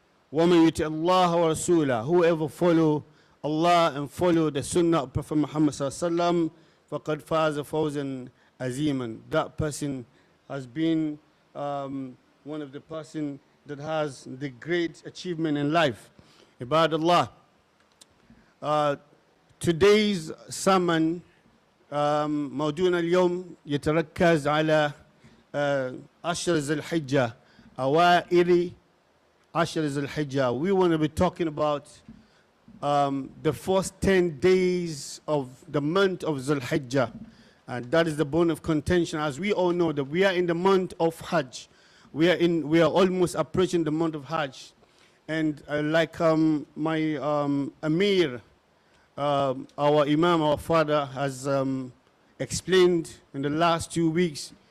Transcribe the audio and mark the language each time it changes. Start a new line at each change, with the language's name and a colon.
Arabic: Wa man yuti Allah wa rasulah,
English: whoever follow Allah and follow the Sunnah of Prophet Muhammad sallallahu alaihi wasallam,
Arabic: faqad faza fawzan aziman.
English: That person has been one of the person that has the great achievement in life. Ibadallah. Today's sermon
Arabic: موضوعنا اليوم يتركز على عشر ذي الحجة، أوائل عشر ذي الحجة.
English: We want to be talking about the first 10 days of the month of Dhul Hijjah, and that is the bone of contention. As we all know that we are in the month of Hajj. We are almost approaching the month of Hajj, and like my Amir, our Imam, our father, has explained in the last 2 weeks.